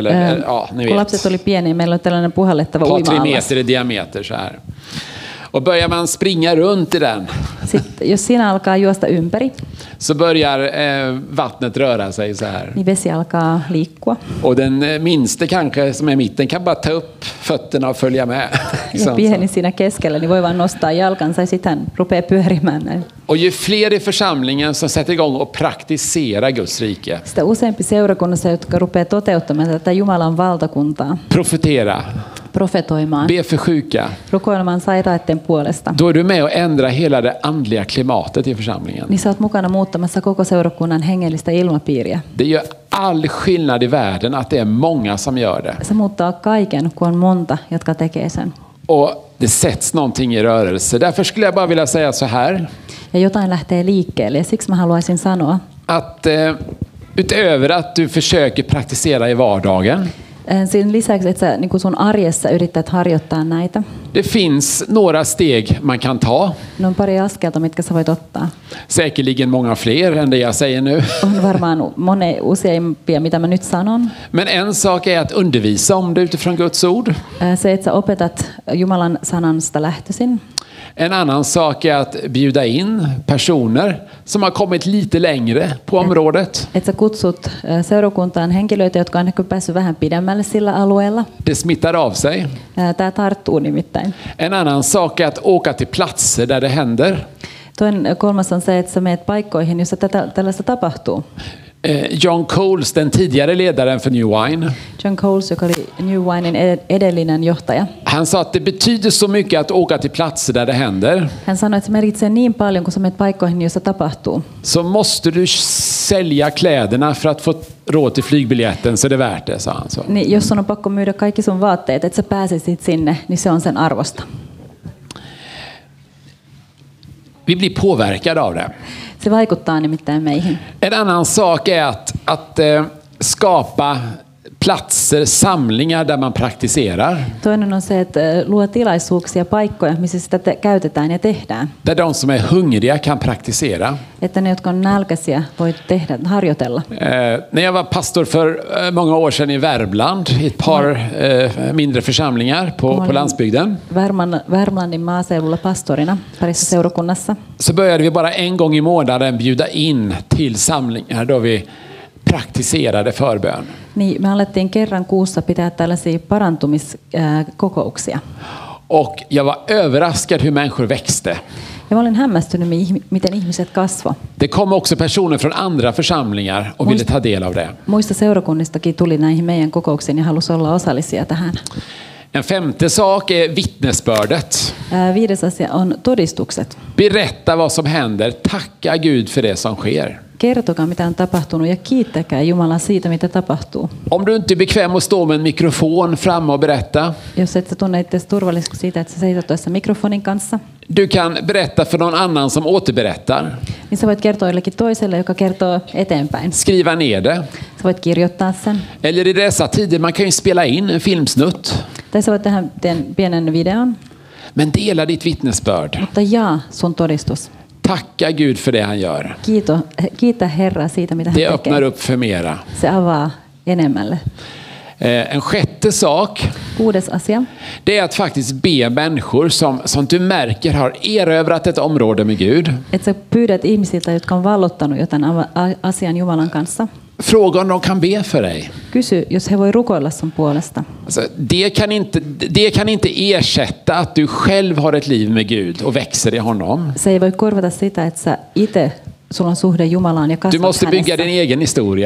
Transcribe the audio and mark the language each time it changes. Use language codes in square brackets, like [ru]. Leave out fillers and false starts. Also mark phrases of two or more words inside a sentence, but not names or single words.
[sv] Eller, ja, ni vet. [fi] Kun lapset oli pieniä, meillä oli tällainen puhallettava uima-allas. [sv] 3 meter i diameter så här. Och börjar man springa runt i den. [fi] Sitten, jos siinä alkaa juosta ympäri. [sv] Så börjar vattnet röra sig så här. [fi] Niin vesi alkaa liikkua. [sv] Och den minste kanske som är i mitten kan bara ta upp fötterna och följa med. [fi] Ja pieni siinä keskellä, niin voi vaan nostaa jalkansa ja sitten hän rupeaa pyörimään näin. [sv] Och ju fler i församlingen som sätter igång och praktiserar Guds rike. [fi] Sitä useampi seurakunnassa, jotka rupeaa toteuttamaan tätä Jumalan valtakuntaa. [sv] Profetera. [fi] Profetoimaan. [sv] Be för sjuka. [fi] Rukoilemaan sairaiden puolesta. [sv] Då är du med och ändrar hela det andliga klimatet i församlingen. [fi] Niin sä oot mukana muuttamassa koko seurakunnan hengellistä ilmapiiriä. [sv] Det gör all skillnad i världen att det är många som gör det. [fi] Se muuttaa kaiken, kun on monta, jotka tekee sen. [sv] Och det sätts någonting i rörelse. Därför skulle jag bara vilja säga så här. [fi] Ja jotain lähtee liikkeelle ja siksi mä haluaisin sanoa. [sv] Att utöver att du försöker praktisera i vardagen. [fi] Sen lisäksi, että sä niin kuin sun arjessa yrität harjoittaa näitä. [sv] Det finns några steg man kan ta. [fi] No on pari askelta, mitkä sä voit ottaa. [sv] Säkerligen många fler än det jag säger nu. [fi] On varmaan useampia, mitä mä nyt sanon. [sv] Men en sak är att undervisa om det utifrån Guds ord. [fi] Se, että sä opetat Jumalan sanasta lähtöisin. [sv] En annan sak är att bjuda in personer som har kommit lite längre på området. [fi] Että sä kutsut seurakuntaan henkilöitä, jotka on ehkä päässyt vähän pidemmälle sillä alueella. [sv] Det smittar av sig. [fi] Tämä tarttuu nimittäin. [sv] En annan sak är att åka till platser där det händer. [fi] Kolmas on se, että sä meet paikkoihin, jossa tällaista tapahtuu. [sv] John Coles, den tidigare ledaren för New Wine. [fi] John Coles, joka oli New Winein edellinen johtaja. [sv] Han sa att det betyder så mycket att åka till platser där det händer. [fi] Hän sanoi, että se merkitsee niin paljon, kun sä menet paikkoihin, jossa tapahtuu. [sv] Så måste du sälja kläderna för att få råd till flygbiljetten, så det är värt det, sa han så. [fi] Niin, jos sun on pakko myydä kaikki sun vaatteet, että sä pääsisit sinne, niin se on sen arvosta. [sv] Vi blir påverkade av det. [fi] Se vaikuttaa nimittäin meihin. [sv] En annan sak är att skapa platser, samlingar där man praktiserar. [fi] Toinen on se, että luo tilaisuuksia, paikkoja, missä sitä käytetään ja tehdään. [sv] Där de som är hungriga kan praktisera. [fi] Että ne, jotka on nälkäisiä, voi tehdä, harjoitella. [sv] När jag var pastor för många år sedan i Värmland, i ett par mindre församlingar på landsbygden. [fi] Värmlandin maaseudulla pastorina parissa seurakunnassa. [sv] Så började vi bara en gång i månaden bjuda in till samlingar då vi praktiserade förbön. [fi] Niin, me alettiin kerran kuussa pitää tällaisia parantumiskokouksia. [sv] Och jag var överraskad hur människor växte. [fi] Ja mä olin hämmästynyt, miten ihmiset kasvoi. [sv] Det kom också personer från andra församlingar och ville ta del av det. [fi] Muista seurakunnistakin tuli näihin meidän kokouksiin ja halusi olla osallisia tähän. [sv] En femte sak är vittnesbördet. [fi] 5. asia on todistukset. [sv] Berätta vad som händer. Tacka Gud för det som sker. [fi] Kertokaa, mitä on tapahtunut ja kiittäkää Jumalaa siitä, mitä tapahtuu. [sv] Om du inte är bekväm att stå med en mikrofon framme och berätta. [fi] Jos et sä tunne itseäsi turvalliseksi siitä, että sä seisot tuossa mikrofonin kanssa. [sv] Du kan berätta för någon annan som återberättar. [fi] Niin sä voit kertoa jollekin toiselle, joka kertoo eteenpäin. [sv] Skriva ner det. [fi] Sä voit kirjoittaa sen. [sv] Eller i dessa tider man kan ju spela in en filmsnutt. [fi] Tai sä voit tehdä pienen videon. [sv] Men dela ditt vittnesbörd. [fi] Mutta jaa sun todistus. [sv] Tacka Gud för det han gör. [fi] Kiitä Herraa siitä, mitä hän tekee. [sv] Det öppnar upp för mera. [fi] Se avaa enemmälle. [sv] En sjätte sak. [fi] 6. asia. [sv] Det är att faktiskt be människor som du märker har erövrat ett område med Gud. [fi] Että sä pyydät ihmisiltä, jotka on vallottanut jotain asian Jumalan kanssa. [sv] Fråga om de kan be för dig. [fi] Kysy, jos he voi rukoilla sun puolesta. [sv] Alltså, det kan inte ersätta att du själv har ett liv med Gud och växer i honom. [fi] Se ei voi korvata sitä, että sä itse sulla on suhde Jumalaan ja kasvat [sv] Du måste bygga [fi] hänessä. [sv] din egen historia.